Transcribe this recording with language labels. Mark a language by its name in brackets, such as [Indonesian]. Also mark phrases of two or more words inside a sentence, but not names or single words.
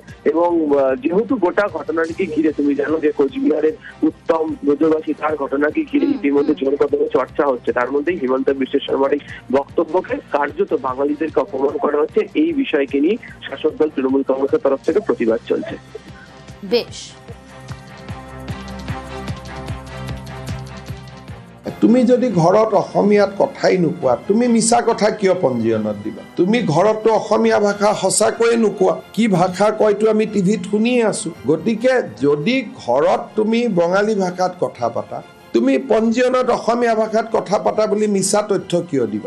[Bangla] এবং যেহেতু গোটা ঘটনাটিকে ঘিরে তুমি জানো যে কোচবিহারের উত্তম ব্রজবাসী তার ঘটনাকে ঘিরে ইতিমধ্যে জোর কদমে চর্চা হচ্ছে, তার মধ্যেই হিমন্ত বিশ্ব শর্মার এই বক্তব্যকে কার্যত বাঙালিদেরকে অপমান করা হচ্ছে, এই বিষয়কে নিয়ে শাসক দল তৃণমূল কংগ্রেসের তরফ থেকে প্রতিবাদ চলছে। বেশ, [Assamese] তুমি যদি ঘৰত অসমীয়াত কথাই নোকোৱা, তুমি মিছা কথা কিয় পঞ্জীয়নত দিবা? তুমি ঘৰততো অসমীয়া ভাষা সঁচাকৈয়ে নোকোৱা, কি ভাষা কয়তো আমি টিভিত শুনিয়ে আছো। গতিকে যদি ঘৰত তুমি বঙালী ভাষাত কথা পাতা, তুমি পঞ্জীয়নত অসমীয়া ভাষাত কথা পাতা বুলি মিছা তথ্য কিয় দিবা?